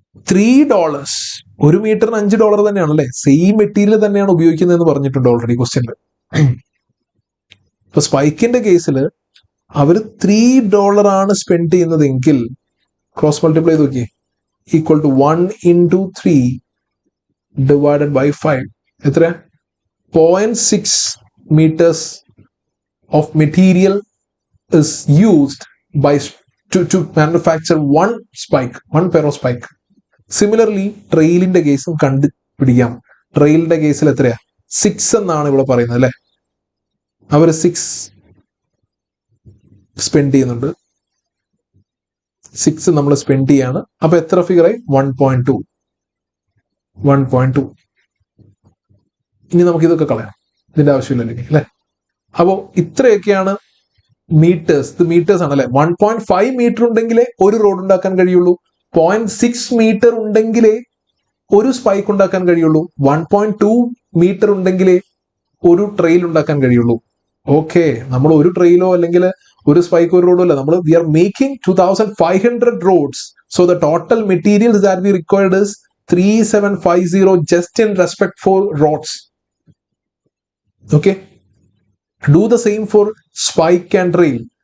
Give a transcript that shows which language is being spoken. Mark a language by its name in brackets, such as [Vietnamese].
[Malayalam] $3. ഒരു മീറ്ററിന് $5 തന്നെയാണ് അല്ലെ? സെയിം മെറ്റീരിയൽ തന്നെയാണ് ഉപയോഗിക്കുന്നതെന്ന് പറഞ്ഞിട്ടുണ്ട് ഓൾറെഡി ക്വസ്റ്റ്യനിൽ. ഇപ്പൊ സ്പൈക്കിന്റെ കേസിൽ അവർ $3 ആണ് സ്പെൻഡ് ചെയ്യുന്നതെങ്കിൽ ക്രോസ് മൾട്ടിപ്ലൈ ചെയ്ത് നോക്കിയേ, [English] Equal to 1 into 3 divided by 5. [Malayalam] എത്ര? [English] 0.6 meters of material is used by to manufacture one spike, one pair of spike. [Malayalam] Similarly ട്രെയിലിന്റെ കേസും കണ്ടുപിടിക്കാം. ട്രെയിലിന്റെ കേസിൽ എത്രയാ? 6 എന്നാണ് ഇവിടെ പറയുന്നത് അല്ലെ? അവർ 6 സ്പെൻഡ് ചെയ്യുന്നുണ്ട്. 6 നമ്മൾ സ്പെൻഡ് ചെയ്യാണ്. അപ്പൊ എത്ര ഫിഗർ ആയി? 1.2. ഇനി നമുക്ക് ഇതൊക്കെ കളയാം, ഇതിന്റെ ആവശ്യമില്ലെങ്കിൽ അല്ലെ? അപ്പോ ഇത്രയൊക്കെയാണ് മീറ്റേഴ്സ്. ഇത് മീറ്റേഴ്സ് ആണ് അല്ലെ? 1.5 മീറ്റർ ഉണ്ടെങ്കിലേ ഒരു റോഡ് ഉണ്ടാക്കാൻ കഴിയുള്ളൂ. 0.6 മീറ്റർ ഉണ്ടെങ്കിലേ ഒരു സ്പൈക്ക് ഉണ്ടാക്കാൻ കഴിയുള്ളൂ. 1.2 മീറ്റർ ഉണ്ടെങ്കിലേ ഒരു ട്രെയിൽ ഉണ്ടാക്കാൻ കഴിയുള്ളൂ. ഓക്കെ, നമ്മൾ ഒരു ട്രെയിലോ അല്ലെങ്കിൽ ഒരു സ്പൈക്ക് ഒരു റോഡോ അല്ല, നമ്മൾ [English] We are making 2500 rods. So the total materials that we required is 3750 just in respect for rods. Okay, do the same for spike and rail.